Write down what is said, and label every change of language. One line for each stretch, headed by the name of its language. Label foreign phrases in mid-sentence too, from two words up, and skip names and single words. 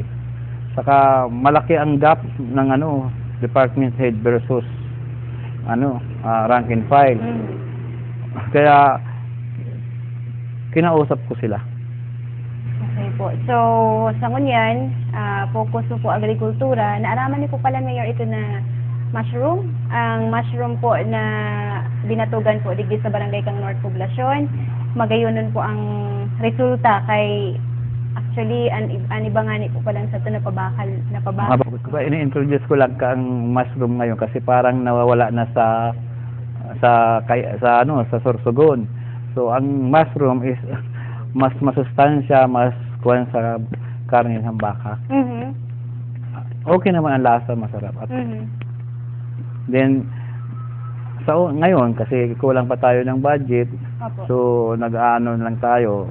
Filipino: Saka malaki ang gap ng
English: department head versus rank and file.
Filipino: Kaya kinausap ko sila. Okay po.
Bikol: So, sa ngunyan, focus po agrikultura. Naaraman niyo po pala, Mayor, ito na mushroom. Ang mushroom po na binatugan po digdi sa barangay kang North Poblacion. Magayonon po ang resulta kay actually an ibangani po pala sa ito napabakal.
Filipino: Ini-introduce ko lang kang mushroom ngayon kasi parang nawawala na sa Sorsogon. So ang mushroom is mas masustansya, mas kuwan sa karne ng baka. Okay naman ang lasa, masarap. At then, ngayon, kasi kulang pa tayo ng budget, so nag-ano lang tayo.